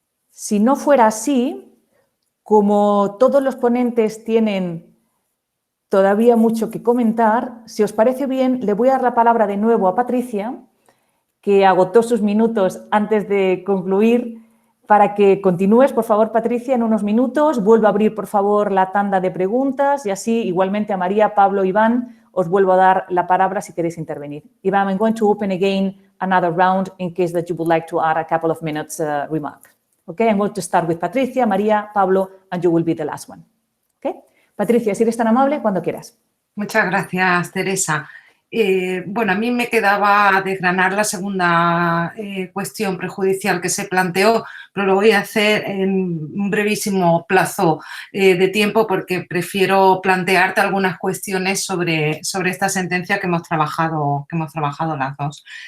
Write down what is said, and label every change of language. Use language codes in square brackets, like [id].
[es] Si no fuera así, como todos los ponentes tienen todavía mucho que comentar, si os parece bien, le voy a dar la palabra de nuevo a Patricia, que agotó sus minutos antes de concluir, para que continúes, por favor, Patricia, en unos minutos. Vuelvo a abrir, por favor, la tanda de preguntas y así, igualmente, a María, Pablo, Iván, os vuelvo a dar la palabra si queréis intervenir. [en] Iván, I'm going to open again another round in case that you would like to add a couple of minutes remark. Okay, I'm going to start with Patricia, María, Pablo, and you will be the last one. Okay? [es] Patricia, si eres tan amable, cuando quieras. Muchas gracias, Teresa. Bueno, a mí me quedaba desgranar la segunda cuestión prejudicial que se planteó, pero lo voy a hacer en un brevísimo plazo de tiempo porque prefiero plantearte algunas cuestiones sobre esta sentencia que hemos trabajado las dos.